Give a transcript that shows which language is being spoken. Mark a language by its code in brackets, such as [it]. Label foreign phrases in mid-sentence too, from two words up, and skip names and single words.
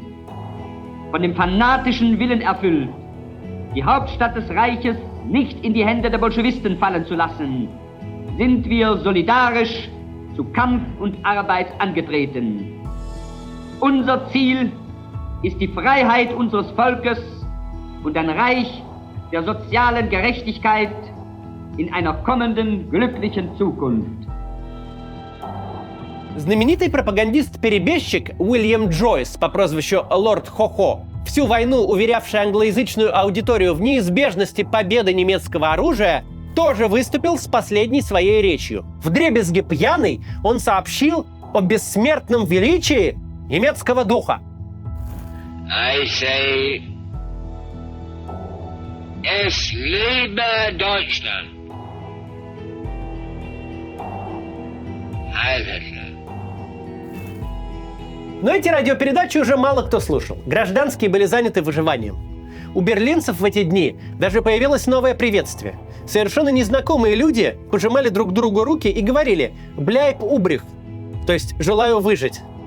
[de] Von dem fanatischen Willen erfüllt, die Hauptstadt des Reiches nicht in die Hände der Bolschewisten fallen zu lassen, sind wir solidarisch zu Kampf und Arbeit angetreten. Unser Ziel ist die Freiheit unseres Volkes und ein Reich der sozialen Gerechtigkeit in einer kommenden glücklichen Zukunft. [ru] Знаменитый пропагандист-перебежчик Уильям Джойс по прозвищу Лорд Хо-Хо, всю войну уверявший англоязычную аудиторию в неизбежности победы немецкого оружия, тоже выступил с последней своей речью. Вдребезги пьяный он сообщил о бессмертном величии немецкого духа. [en] I say, [de] es lebe Deutschland. Heil Hitler. [ru] Но эти радиопередачи уже мало кто слушал. Гражданские были заняты выживанием. У берлинцев в эти дни даже появилось новое приветствие. Совершенно незнакомые люди пожимали друг другу руки и говорили [de] «bleib übrig», [ru] то есть «желаю выжить».